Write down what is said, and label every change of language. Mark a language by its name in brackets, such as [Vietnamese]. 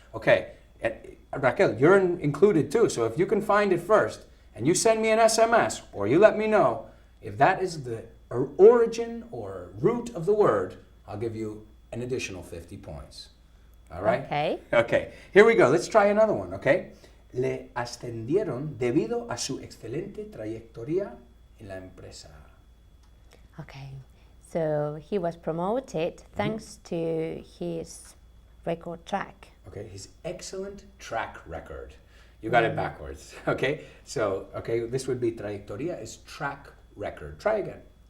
[English] Okay, Raquel, you're included too. So if you can find it first, and you send me an SMS, or you let me know, if that is the origin or root of the word, I'll give you an additional 50 points. All right? Okay. Okay, here we go. Let's try another one, okay? [Spanish] Le ascendieron debido a su excelente trayectoria en la empresa. [English] Okay. So he was promoted thanks to his record track. Okay, his excellent track record. You got it backwards, okay? So, okay, this would be trayectoria is track record. Try again.